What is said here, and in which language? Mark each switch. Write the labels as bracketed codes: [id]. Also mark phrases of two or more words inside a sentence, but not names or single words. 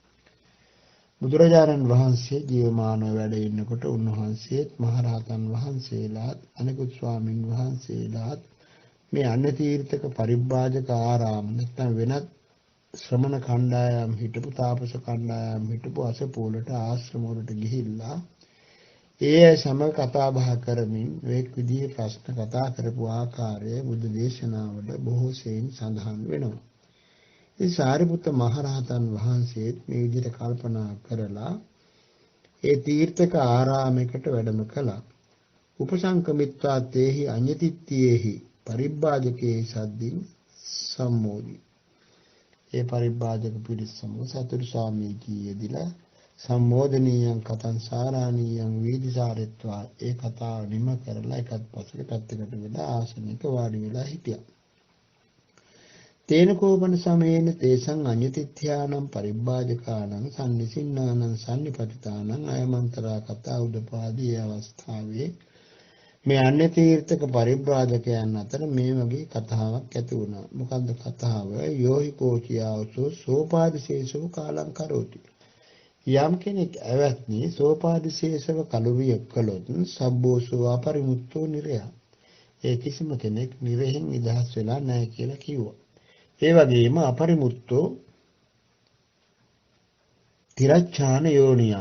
[si] බුදුරජාණන් වහන්සේ ජීවමානව වැඩ ඉන්නකොට උන්වහන්සේත් මහරහතන් වහන්සේලාත් අනිකුත් ස්වාමින් වහන්සේලාත් මේ අන්‍ය තීර්ථක පරිබ්‍රාජක ආරාම නැත්නම් වෙනත් ශ්‍රමණ කණ්ඩායම් හිටපු තාපස කණ්ඩායම් හිටපු අසපෝලට ආශ්‍රම වලට ගිහිල්ලා ඒ සමග කතා බහ කරමින් එක් විදිහේ ප්‍රශ්න කතා කරපු ආකාරය බුද්ධ දේශනාවල බොහෝ සෙයින් සඳහන් වෙනවා. ඒ සාරිපුත්ත මහරහතන් වහන්සේත් මේ විදිහට කල්පනා කරලා ඒ තීර්ථක ආරාමයකට වැඩම කළා. [pi] උපසංකමිත්වා තේහි අඤ්ඤතිත්‍යෙහි පරිබ්බාජකේ සද්දින් සම්මෝදි. [si] ඒ පරිබ්බාජක පිරිස සමග සතුරු සාමීචීයේදීලා [pi] සම්මෝදනීයං කතං සාරාණීයං වීදිසාරෙත්වා. [si] ඒ කතාව නිම කරලා එකත් පස්සක පැත්තකට වෙලා ආසනයක වාඩි වෙලා හිටියා. [pi] තේන කෝපන සමයේන තේසං අඤ්ඤතිත්‍යානම් පරිබ්බාජකානම් සම්නිසින්නානම් සම්නිපතිතානම් අයමන්තරා කතා උදපාදී [si] අවස්ථාවේ මේ අන්‍ය තීර්ථක පරිබ්‍රාජකයන් අතර මේ වගේ කතාවක් ඇති වුණා. මොකද්ද කතාව? [pi] යෝහි කෝචියාවසෝ සෝපාදිශේෂෝ කාලං කරෝති. [si] යම් කෙනෙක් ඇවැත්නි සෝපාදිශේෂව කලුරිය කළොත් [pi] සබ්බෝසෝ අපරිමුත්තෝ නිරය. [si] ඒ කිසිම කෙනෙක් නිරයෙන් නිදහස් වෙලා නැහැ කියලා කිව්වා. ඒ වගේම [pi] අපරිමුත්තෝ තිරච්ඡාන යෝනියා.